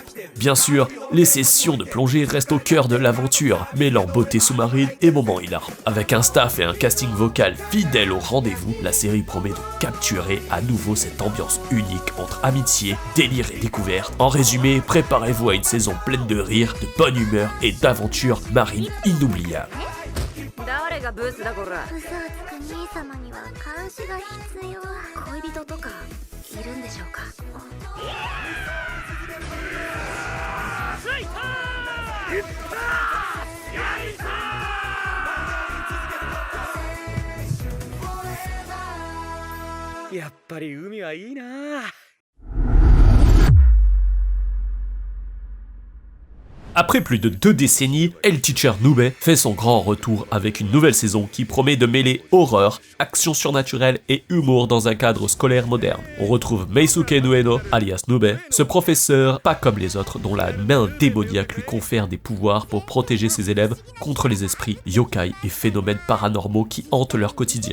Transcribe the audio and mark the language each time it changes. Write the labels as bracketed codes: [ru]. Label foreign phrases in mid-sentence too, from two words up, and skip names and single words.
[fr] Bien sûr, les sessions de plongée restent au cœur de l'aventure, mêlant beauté sous-marine et moments hilarants. Avec un staff et un casting vocal fidèle au rendez-vous, la série promet de capturer à nouveau cette ambiance unique entre amitié, délire et découverte. En résumé, préparez-vous à une saison pleine de rire, de bonne humeur et d'aventures marines inoubliables. [ja] 誰がブースだこら。嘘をつく兄様には監視が必要。恋人とかいるんでしょうか。やっぱり海はいいな。 [fr] Après plus de 2 décennies, El Teacher Nube fait son grand retour avec une nouvelle saison qui promet de mêler horreur, action surnaturelle et humour dans un cadre scolaire moderne. On retrouve Meisuke Nueno, alias Nube, ce professeur pas comme les autres dont la main démoniaque lui confère des pouvoirs pour protéger ses élèves contre les esprits, yokai et phénomènes paranormaux qui hantent leur quotidien.